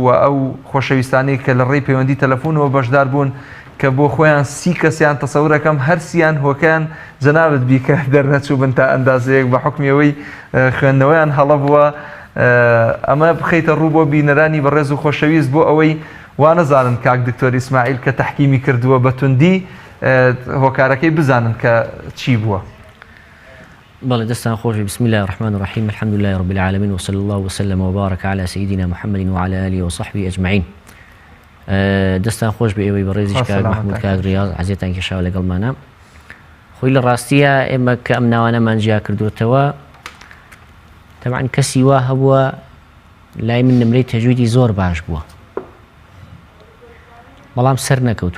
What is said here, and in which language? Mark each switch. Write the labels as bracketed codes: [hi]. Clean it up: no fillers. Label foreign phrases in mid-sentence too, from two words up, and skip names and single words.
[ckb] و ئەو خۆشەویستانەی کە لە ڕێی پەیوەندی تەلەفۆنەوە بەشدار بوون کە بۆ خۆیان 30 کەسیان تەسەورەکەم هەرسیان هۆکیان جەنابەت بیکە دەرنەچوو بن تا ئەندازەیەک بە حکمیەوەی خوێندنەوەیان هەڵە بووە ئەمە بخەیتە ڕوو بۆ بینەرانی بەڕێز و خۆشەویست بۆ ئەوەی وانەزانن کاک دکتۆری ئیسماعیل کە تەحکیمی کردووە بە توندی هۆکارەکەی بزانن کە چی بووە. بەڵێ دەستان خۆش [ar] بسم الله الرحمن الرحيم الحمد لله رب العالمين وصلى الله وسلم وبارك على سيدنا محمد وعلى آله وصحبه أجمعين. [ckb] دەستان خۆش بە ئێوەی بەڕێزیش کاک محمود کاک ڕیاض عەزیزتان کێشاوە لەگەڵمانە. خۆی لە ڕاستیە ئێمە کە ئەم ناوانەمان جیا کردوتەوە تەبعاً کەسی وا هەبووە لای من نمرەی تەجویدی زۆر باش بووە، بەڵام سەر نەکەوتووە.